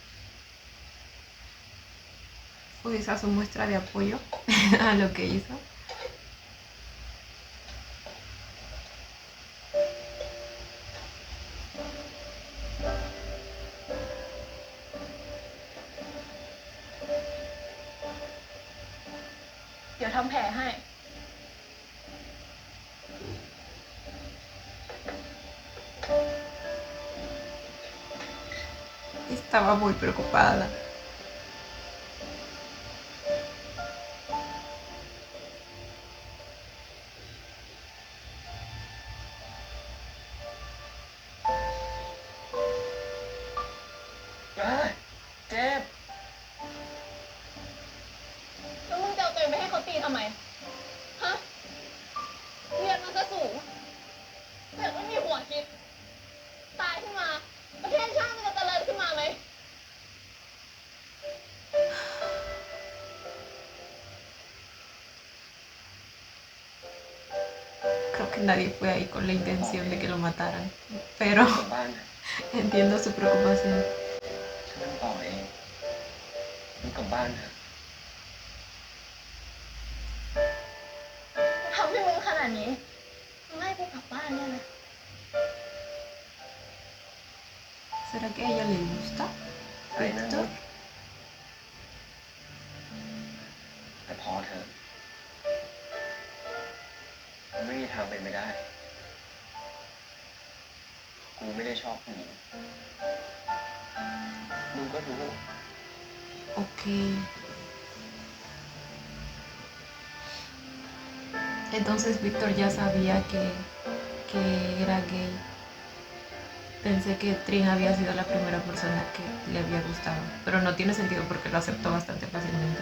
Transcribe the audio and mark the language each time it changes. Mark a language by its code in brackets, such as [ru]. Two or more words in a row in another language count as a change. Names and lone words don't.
[es] Fue esa su muestra de apoyo a lo que hizo. [th] เดี๋ยวทำแผลให้ [es] Estaba muy preocupada. [th] เจ็บ แล้วมึงจะเอาตัวเองไปให้เขาตีทำไม ฮะ เรียนมันก็สูงแต่ไม่มีหัวคิด ตายขึ้นมา ประเทศชาติมันจะเจริญขึ้นมาไหม [es] Creo que nadie fue ahí con la intención de que lo mataran. Pero [th] กลับบ้านเถอะ [es] entiendo su preocupación. [th] ฉันนั่งต่อเองมึงกลับบ้านเถอะ ทำให้มึงขนาดนี้มึงให้กูกลับบ้านได้ไหม [es] ¿Será que a ella le gusta? [th] ไอ้นั่น [es] Víctor. [th] แต่พอเถอะมันไม่มีทางเป็นไปได้ กูไม่ได้ชอบผู้หญิงมึงก็รู้ [es] Ok. Entonces Víctor ya sabía que era gay. Pensé que Trin había sido la primera persona que le había gustado, pero no tiene sentido porque lo aceptó bastante fácilmente.